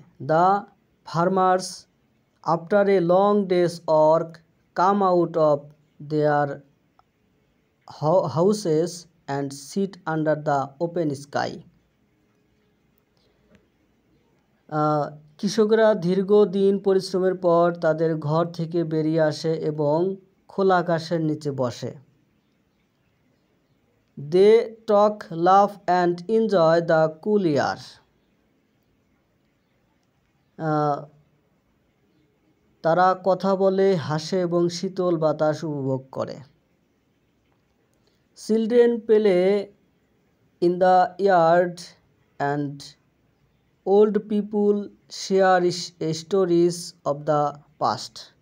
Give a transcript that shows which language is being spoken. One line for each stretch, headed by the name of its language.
English: The farmers, after a long day's work, come out of their houses and sit under the open sky.
Bangla: কৃষকরা দীর্ঘদিন পরিশ্রমের পর তাদের ঘর থেকে বেরিয়ে আসে এবং খোলা আকাশের নিচে বসে।
English: They talk, laugh and enjoy the cool air.
Bangla: তারা কথা বলে, হাসে এবং শীতল বাতাস উপভোগ করে।
English: Children play in the yard and old people share stories of the past.